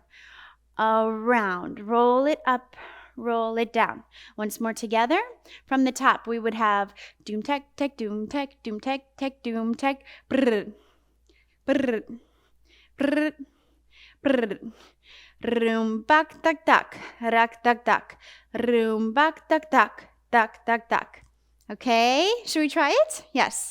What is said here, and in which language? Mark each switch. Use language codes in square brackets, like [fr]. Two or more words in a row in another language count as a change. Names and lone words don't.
[en] Around, roll it up, roll it down. Once more together. From the top, we would have doom tech, tech, doom tech, doom tech, tech, doom tech, brr, brr, brr, brr. Room, bak, tak, tak, rak, tak, tak. Room, bak, tak, tak, tak, tak, tak. Okay, should we try it? Yes.